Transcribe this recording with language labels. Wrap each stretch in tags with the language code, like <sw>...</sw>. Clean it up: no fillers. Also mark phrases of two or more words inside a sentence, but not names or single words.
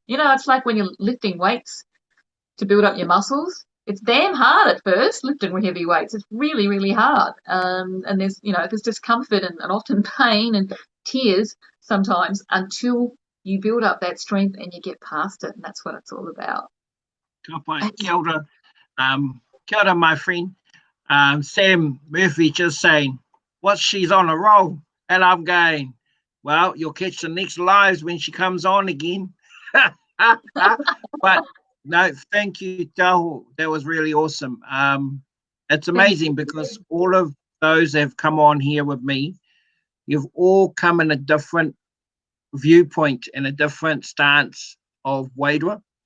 <en>You know, it's like when you're lifting weights to build up your muscles. It's damn hard at first, lifting heavy weights. It's really, really hard. And there's discomfort and often pain and tears sometimes, until you build up that strength and you get past it. And that's what it's all about.</en> <mi>Kia ora. Kia ora,</mi> <en>my friend. Sam Murphy just saying, she's on a roll. And I'm going, well, you'll catch the next lives when she comes on again. But no, thank you, Taho. That was really awesome. It's amazing because all of those that have come on here with me, you've all come in a different viewpoint and a different stance of WeheRua.</en>